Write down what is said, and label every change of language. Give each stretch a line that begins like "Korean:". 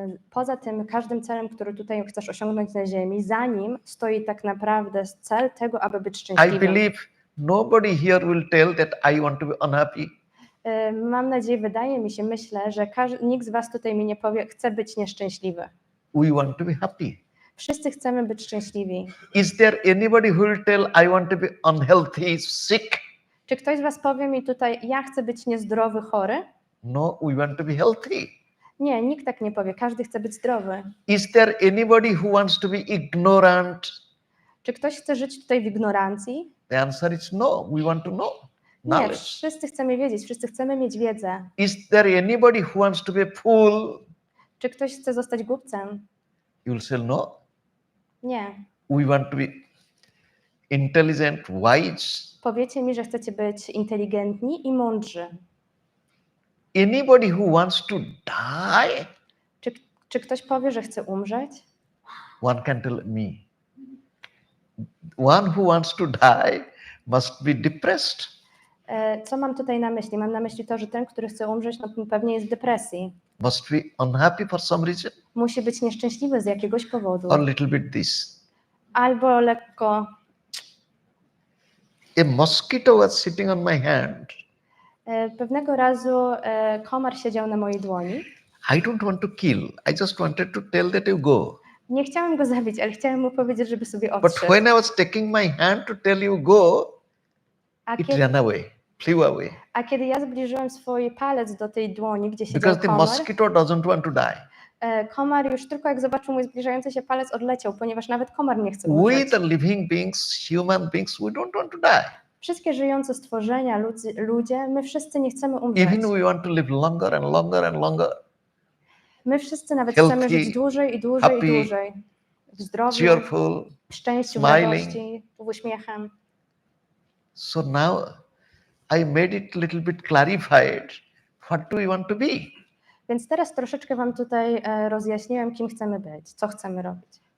Polish: Poza tym każdym celem, który tutaj chcesz osiągnąć na ziemi, za nim stoi tak naprawdę cel tego, aby być
English: I
Polish: szczęśliwym.
English: believe nobody here will tell that I want to be unhappy.
Polish: Mam nadzieję, wydaje mi się, myślę, że nikt z was tutaj mi nie powie, chce być nieszczęśliwy.
English: We want to be happy.
Polish: Wszyscy chcemy być szczęśliwi.
English: Is there anybody who will tell I want to be unhealthy, sick?
Polish: Czy ktoś z was powie mi tutaj, ja chcę być niezdrowy, chory?
English: No, we want to be healthy.
Polish: Nie, nikt tak nie powie. Każdy chce być zdrowy.
English: Is there anybody who wants to be ignorant?
Polish: Czy ktoś chce żyć tutaj w ignorancji?
English: The answer is no. We want to know.
Polish: Nie,
English: Knowledge.
Polish: wszyscy chcemy wiedzieć, wszyscy chcemy mieć wiedzę.
English: Is there anybody who wants to be a fool?
Polish: Czy ktoś chce zostać głupcem?
English: You will say no.
Polish: Nie.
English: We want to be intelligent, wise.
Polish: Powiecie mi, że chcecie być inteligentni i mądrzy.
English: Anybody who wants to die?
Polish: Czy ktoś powie, że chce umrzeć?
English: One can tell me. One who wants to die must be depressed.
Polish: Co mam tutaj na myśli? Mam na myśli to, że ten, który chce umrzeć, no pewnie jest w depresji.
English: Must be unhappy for some reason.
Polish: Musi być nieszczęśliwy z jakiegoś powodu.
English: Or little bit this.
Polish: Albo lekko.
English: A mosquito was sitting on my hand.
Polish: Pewnego razu komar siedział na mojej dłoni.
English: I don't want to kill. I just wanted to tell that you go.
Polish: Nie chciałem go zabić, ale chciałem mu powiedzieć, żeby sobie
English: But
Polish: odszedł.
English: when I was taking my hand to tell you go, it ran away, flew away.
Polish: A kiedy ja zbliżyłem swój palec do tej dłoni, gdzie siedział
English: Because the
Polish: komar,
English: mosquito doesn't want to die.
Polish: komar już tylko jak zobaczył mój zbliżający się palec odleciał, ponieważ nawet komar nie chce
English: We
Polish: umrzeć.
English: the living beings, human beings, we don't want to die.
Polish: Wszystkie żyjące stworzenia, ludzie, my wszyscy nie chcemy umrzeć.
English: Even we want to live longer and longer and longer.
Polish: My wszyscy nawet
English: Healthy,
Polish: chcemy żyć dłużej i dłużej
English: happy,
Polish: i dłużej. W zdrowiu,
English: Cheerful.
Polish: w szczęściu, w
English: smiling.
Polish: radości, w uśmiechem.
English: So now I made it a little bit clarified. What do we want to be?
Polish: Więc teraz troszeczkę wam tutaj rozjaśniłem, kim chcemy być, co chcemy robić.